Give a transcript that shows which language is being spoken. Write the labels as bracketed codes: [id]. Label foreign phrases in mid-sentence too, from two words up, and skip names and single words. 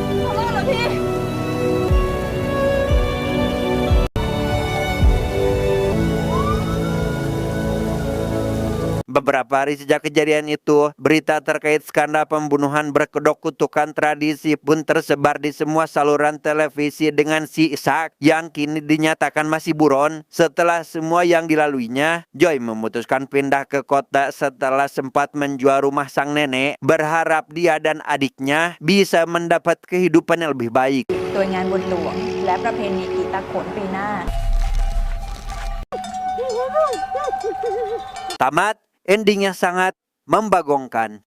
[id] Beberapa hari sejak kejadian itu, berita terkait skandal pembunuhan berkedok kutukan tradisi pun tersebar di semua saluran televisi dengan si Sak yang kini dinyatakan masih buron. Setelah semua yang dilaluinya, Joy memutuskan pindah ke kota setelah sempat menjual rumah sang nenek, berharap dia dan adiknya bisa mendapat kehidupan yang lebih baik. [th] โดยงานบุญหลวงและประเพณีผีตาโขนปีหน้า [id] Tamat, endingnya sangat membagongkan.